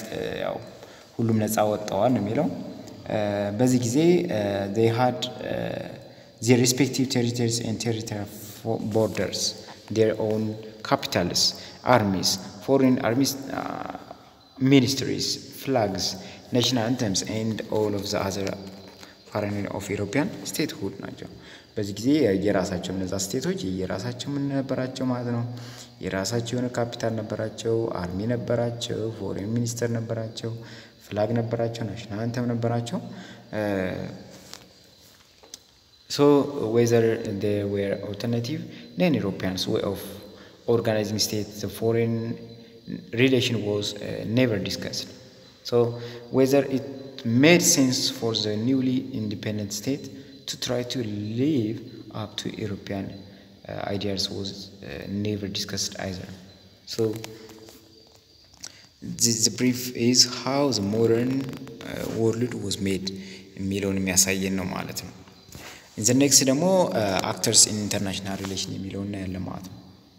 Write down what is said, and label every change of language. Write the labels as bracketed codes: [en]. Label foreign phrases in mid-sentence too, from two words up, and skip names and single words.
[am] ያው ሁሉም ነፃ ወጣዋል ነው የሚለው በዚህ ጊዜ [en] they had their respective territories and territorial borders their own capitals armies foreign armies ministries flags national anthems and all of the other foreign of European statehood [am] ናቸው በዚህ ጊዜ የራሳቸው ነፃ ስቴቶች የራሳቸው ምን ነበራቸው ማለት ነው የራሳቸው የሆነ ካፒታል ነበራቸው አርሚ ነበራቸው [en] foreign minister [am] ነበራቸው ፍላግ ነበራቸው [en] national anthem [am] ነበራቸው [en] so whether there were alternative non-Europeans way of organizing state the foreign relation was never discussed so whether it made sense for the newly independent state to try to live up to European ideas was never discussed either. So the brief is how the modern world was made [am] የሚለውን የሚያሳየን ነው ማለት ነው [en] in the next ደግሞ actors in international relation [am] የሚለውን እናያለን ማለት ነው